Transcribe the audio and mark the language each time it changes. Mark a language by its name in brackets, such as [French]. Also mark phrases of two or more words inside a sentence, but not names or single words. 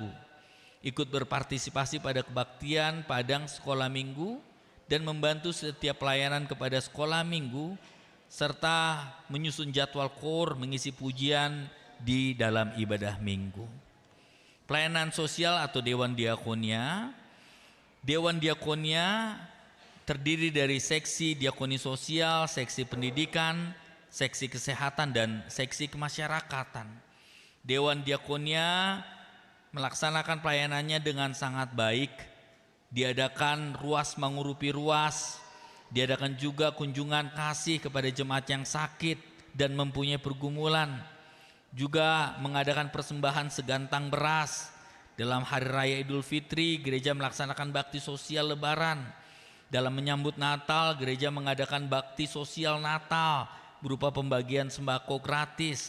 [Indonesian] Ikut berpartisipasi pada kebaktian padang sekolah minggu dan membantu setiap pelayanan kepada sekolah minggu serta menyusun jadwal kor mengisi pujian di dalam ibadah minggu. Pelayanan sosial atau Dewan Diakonia. Dewan Diakonia terdiri dari seksi diakoni sosial, seksi pendidikan, seksi kesehatan, dan seksi kemasyarakatan. Dewan Diakonia melaksanakan pelayanannya dengan sangat baik. Diadakan ruas mengurupi ruas, diadakan juga kunjungan kasih kepada jemaat yang sakit dan mempunyai pergumulan. Juga mengadakan persembahan segantang beras. Dalam hari raya Idul Fitri, gereja melaksanakan bakti sosial Lebaran. Dalam menyambut Natal, gereja mengadakan bakti sosial Natal berupa pembagian sembako gratis.